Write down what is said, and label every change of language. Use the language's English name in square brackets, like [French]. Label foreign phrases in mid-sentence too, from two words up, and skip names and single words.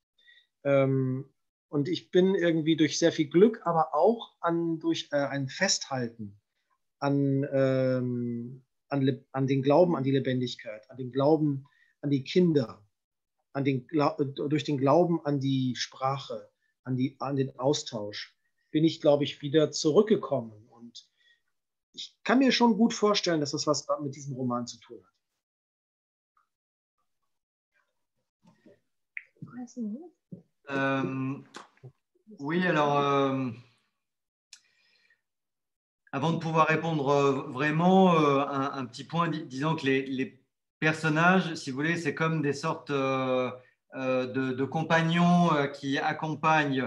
[German] Und ich bin irgendwie durch sehr viel Glück, aber auch durch ein Festhalten an den Glauben an die Lebendigkeit, an den Glauben an die Kinder, durch den Glauben an die Sprache, an den Austausch, bin ich, glaube ich, wieder zurückgekommen. Und ich kann mir schon gut vorstellen, dass das was mit diesem Roman zu tun hat. [French] Oui, alors, avant de pouvoir répondre vraiment, un petit point disant que les personnages, si vous voulez, c'est comme des sortes de compagnons qui accompagnent.